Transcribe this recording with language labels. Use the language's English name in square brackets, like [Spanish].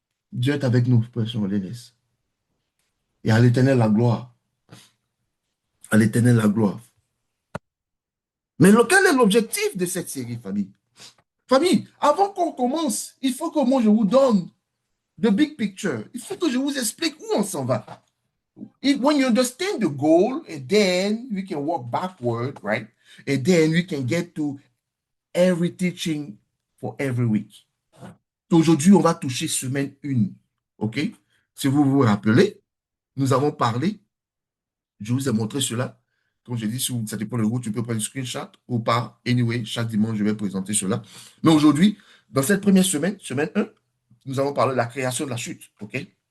[French] Dieu est avec nous, Père, on les laisse. Et à l'Éternel la gloire. À l'Éternel la gloire. Mais quel est l'objectif de cette série, famille? Famille, avant qu'on commence, il faut que moi je vous donne [English] the big picture. [French] Il faut que je vous explique où on s'en va. [English] When you understand the goal, and then we can walk backward, right? And then we can get to every teaching for every week. [French] Aujourd'hui, on va toucher semaine 1. OK? Si vous vous rappelez, nous avons parlé, je vous ai montré cela. Comme je dis, si ça dépend de vous, tu peux prendre un screenshot ou pas. Anyway, chaque dimanche, je vais présenter cela. Mais aujourd'hui, dans cette première semaine, semaine 1, nous allons parler de la création de la chute. OK?